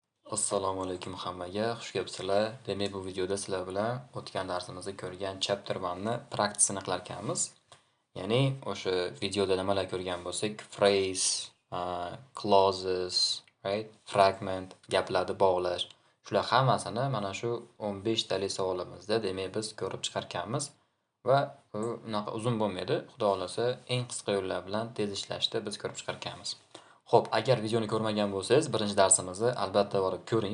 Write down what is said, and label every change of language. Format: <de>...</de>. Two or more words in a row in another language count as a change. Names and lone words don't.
<uz>Assalomu alaykum hammaga, xush kelibsizlar. Demak, bu videoda sizlar bilan o'tgan darsimizda ko'rgan</uz> <en>chapter 1</en> <uz>ni praktikasini qilar ekanmiz. Ya'ni o'sha videoda nimalar ko'rgan bo'lsak,</uz> <en>phrase, clauses, right?</en> <uz>Fragment, gaplarni bog'lash. Shular hammasini mana shu 15 talik savolimizda demak biz ko'rib chiqarkanmiz va u unaqa uzun bo'lmaydi. Xudo xolasa eng qisqa yo'llar bilan tez ishlashda biz ko'rib chiqarkanmiz. Xo'p, agar videoni ko'rmagan bo'lsangiz, birinchi darsimizni albatta borib ko'ring.</uz>